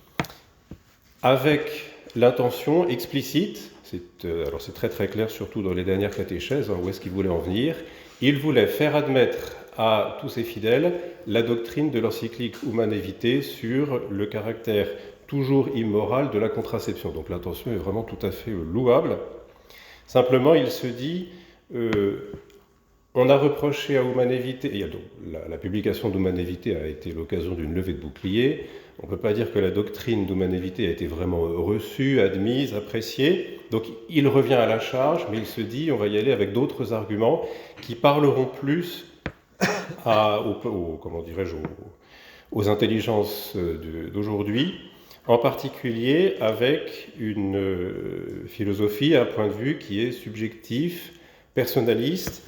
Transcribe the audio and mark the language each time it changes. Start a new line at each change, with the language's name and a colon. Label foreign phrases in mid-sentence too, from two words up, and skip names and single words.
French: avec l'intention explicite, alors c'est très très clair surtout dans les dernières catéchèses, où est-ce qu'il voulait en venir, il voulait faire admettre à tous ces fidèles la doctrine de l'encyclique Humanae Vitae sur le caractère toujours immoral de la contraception. Donc l'intention est vraiment tout à fait louable. Simplement, il se dit, on a reproché à Humanae Vitae, et la publication d'Humanae Vitae a été l'occasion d'une levée de bouclier. On ne peut pas dire que la doctrine d'Humanae Vitae a été vraiment reçue, admise, appréciée. Donc il revient à la charge, mais il se dit, on va y aller avec d'autres arguments qui parleront plus aux intelligences d'aujourd'hui, en particulier avec une philosophie, un point de vue qui est subjectif, personnaliste.